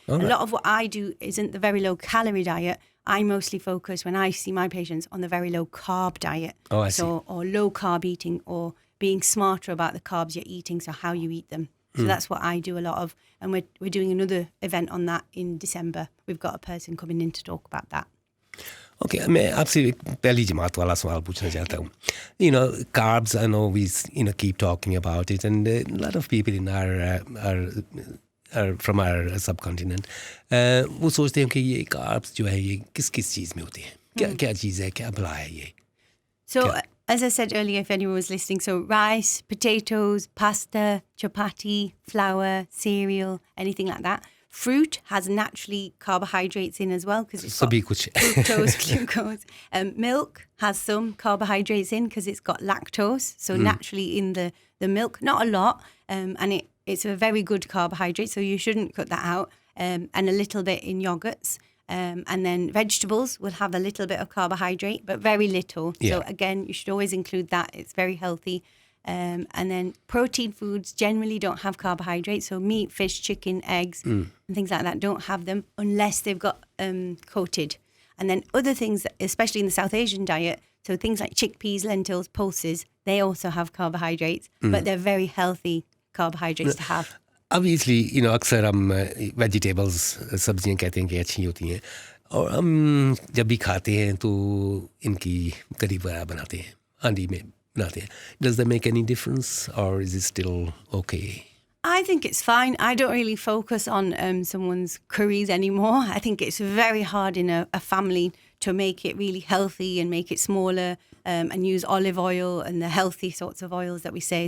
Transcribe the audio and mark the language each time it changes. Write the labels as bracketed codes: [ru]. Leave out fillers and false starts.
[en] A lot of what I do isn't the very low calorie diet. I mostly focus, when I see my patients, on the very low carb diet. I see. Or low carb eating, or being smarter about the carbs you're eating, so how you eat them. So that's what I do a lot of. And we're doing another event on that in December. We've got a person coming in to talk about that. [hi] Okay, मैं आपसे एक पहली जमात वाला सवाल पूछना चाहता हूँ. [en] Carbs, I know we keep talking about it, and a lot of people in our from our subcontinent, [hi] वो सोचते हैं कि ये carbs जो है ये किस चीज़ में होते हैं, क्या चीज़ है, क्या भला है ये? [en] So as I said earlier, if anyone was listening, so rice, potatoes, pasta, chapati, flour, cereal, anything like that. Fruit has naturally carbohydrates in as well because it's got [hi] सभी कुछ [en] fructose, glucose. Milk has some carbohydrates in because it's got lactose, so naturally in the milk, not a lot, and it's a very good carbohydrate, so you shouldn't cut that out, and a little bit in yogurts. And then vegetables will have a little bit of carbohydrate, but very little. Yeah. So again, you should always include that. It's very healthy. And then protein foods generally don't have carbohydrates. So meat, fish, chicken, eggs, and things like that don't have them unless they've got coated. And then other things, especially in the South Asian diet, so things like chickpeas, lentils, pulses, they also have carbohydrates, but they're very healthy carbohydrates to have. [hi] Obviously, अक्सर हम vegetables सब्जियां कहते हैं कि अच्छी होती हैं और हम जब भी खाते हैं तो इनकी करी वगैरह बनाते हैं हांडी में बनाते हैं. [en] Does that make any difference or is it still okay? I think it's fine. I don't really focus on someone's curries anymore. I think it's very hard in a family to make it really healthy and make it smaller and use olive oil and the healthy sorts of oils that we say.